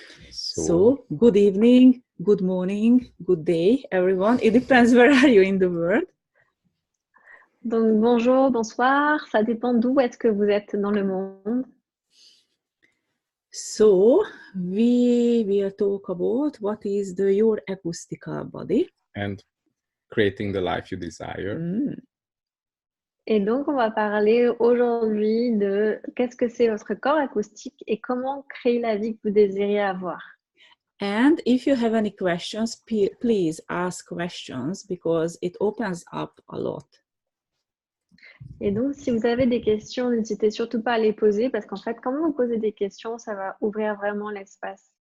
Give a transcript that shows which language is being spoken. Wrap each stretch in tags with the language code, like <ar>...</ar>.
<en>So, good evening, good morning, good day, everyone. It depends where are you in the world.</en> <fr>Donc, bonjour, bonsoir, ça dépend d'où est-ce que vous êtes dans le monde.</fr> <en>So, we will talk about what is your acoustical body. And creating the life you desire.</en> <fr>Et donc, on va parler aujourd'hui de qu'est-ce que c'est votre corps acoustique et comment créer la vie que vous désirez avoir.</fr> <en>And if you have any questions, please ask questions because it opens up a lot.</en> <fr>Et donc, si vous avez des questions, n'hésitez surtout pas à les poser parce qu'en fait, quand vous posez des questions, ça va ouvrir vraiment l'espace.</fr>